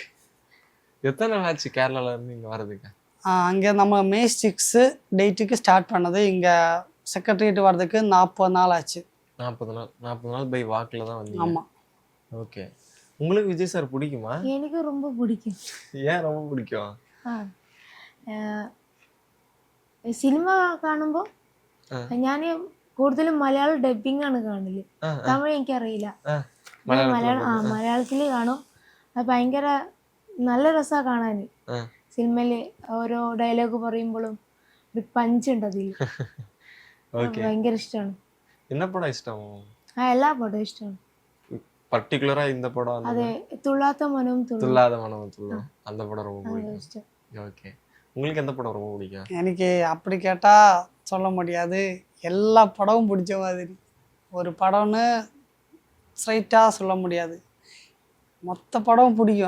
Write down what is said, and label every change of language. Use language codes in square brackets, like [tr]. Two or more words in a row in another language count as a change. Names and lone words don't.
[ta] எத்தனை நாள் ஆச்சு கேரளால இருந்து இங்கே வர்றதுக்கு? அங்கே நம்ம மே 6 டேட்டுக்கு ஸ்டார்ட் பண்ணது, இங்கே செக்ரட்டரியேட் வர்றதுக்கு 40 நாள் ஆச்சு. 40 நாள் பை வாக்கில் தான் வந்தீங்க. ஆமாம். ஓகே. உங்களுக்கு விஜய் சார் பிடிக்குமா? എനിക്ക് ரொம்ப பிடிக்கும். ஏன் ரொம்ப பிடிக்கும்? [ml] സിനിമ കാണുമ്പോൾ ഞാൻ കൂടുതലും മലയാളം ഡബിങ് ആണ് കാണല്. തമിഴ് എനിക്കറിയില്ല. മലയാളത്തിൽ കാണും. അത് ഭയങ്കര നല്ല രസമാണ് കാണാൻ. സിനിമയിൽ ഓരോ ഡയലോഗ് പറയുമ്പോഴും ഒരു പഞ്ച് ഉണ്ട് അതിൽ. ഭയങ്കര ഇഷ്ടമാണ്. [ta] என்ன படம் இஷ்டம்? [ml] എല്ലാ പടവും ഇഷ്ടമാണ്. [ta] பர்டிகுலரா இந்த படம்? [ml] അതെ, തുള്ളാത്ത മനവും [ta] துள்ளாத மனமும் துள்ளும் அந்த படம் ரொம்ப பிடிக்கும். [ml] ഇഷ്ടം. [ta] ஓகே. உங்களுக்கு எந்த படம் ரொம்ப பிடிக்கும்? எனக்கு அப்படி கேட்டால் சொல்ல முடியாது, எல்லா படமும் பிடிச்ச மாதிரி. ஒரு படம்னு ஸ்ட்ரைட்டாக சொல்ல முடியாது, மொத்த படமும் பிடிக்கும்.